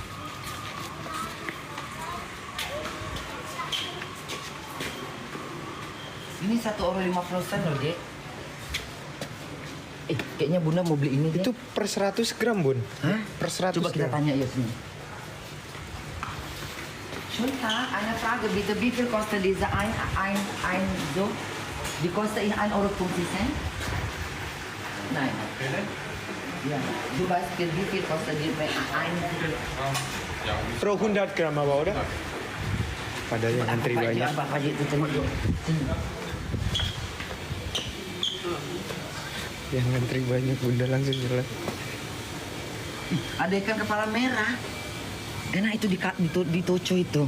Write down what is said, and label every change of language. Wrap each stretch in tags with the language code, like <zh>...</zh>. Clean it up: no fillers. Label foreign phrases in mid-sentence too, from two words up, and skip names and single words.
<id>Ini 1,50 € loh, Dek. Kayaknya Bunda mau beli ini, Dek. Itu per 100 gram, Bun. Hah? Per 100 Coba kita gram. tanya ya sini.</id> <de>Schönen Tag, eine Frage bitte. Wie viel kostet diese ein so? Die kosten in 1,50 €. Nein. Ja, du weißt, wie viel kostet die bei 1?</de> <id>Pro 100 gram apa udah? Padahal yang antri banyak. Apa aja itu tengok yuk. Sini. Yang antri banyak, Bunda langsung jalan. Ada ikan kepala merah. Enak itu di Tocho itu.</id>